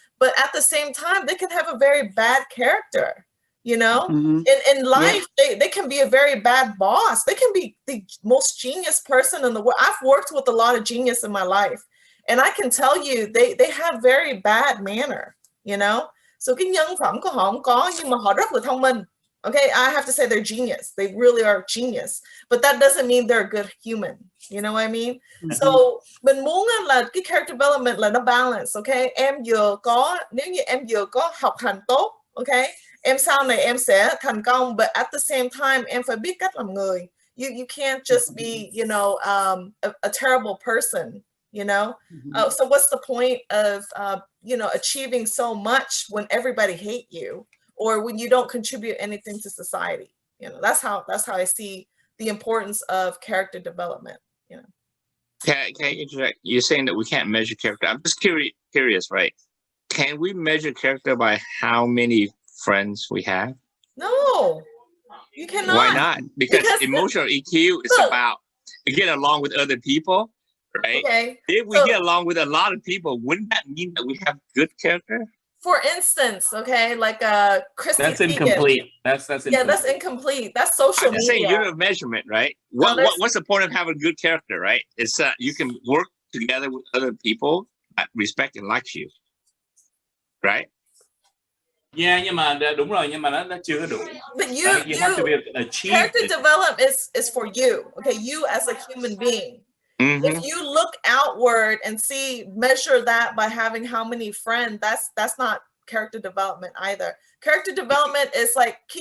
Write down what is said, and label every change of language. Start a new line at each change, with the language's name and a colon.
English: But at the same time, they can have a very bad character. You know, in life, they can be a very bad boss. They can be the most genius person in the world. I've worked with a lot of genius in my life, and I can tell you they have very bad manner, you know.
Vietnamese: So cái nhân phẩm của họ không có, nhưng mà họ rất là thông minh.
English: Okay, I have to say they're genius. They really are genius, but that doesn't mean they're a good human. You know what I mean? So
Vietnamese: mình muốn là cái
English: character development
Vietnamese: là nó
English: balance.
Vietnamese: Okay, em vừa có, nếu như em vừa có học hành tốt, okay, em sau này em sẽ thành công,
English: but at the same time
Vietnamese: em phải biết cách làm người.
English: You can't just be, you know, a terrible person, you know. So what's the point of you know, achieving so much when everybody hate you or when you don't contribute anything to society? You know, that's how I see the importance of character development. You know. Can I interject? You're saying that we can't measure character. I'm just curious, right? Can we measure character by how many friends we have? No, you cannot. Why not? Because emotional EQ is about getting along with other people, right? Okay. If we get along with a lot of people, wouldn't that mean that we have good character? For instance, okay, like Christy. That's incomplete. That's incomplete. Yeah, that's incomplete. That's social media. Saying unit of measurement, right? What's the point of having good character, right? It's you can work together with other people that respect and like you, right?
Vietnamese: Yeah, nhưng mà đúng rồi, nhưng mà nó chưa có đủ.
English: But you have to be achieved. Character development is for you, okay? You as a human being. If you look outward and measure that by having how many friends, that's not character development either. Character development is like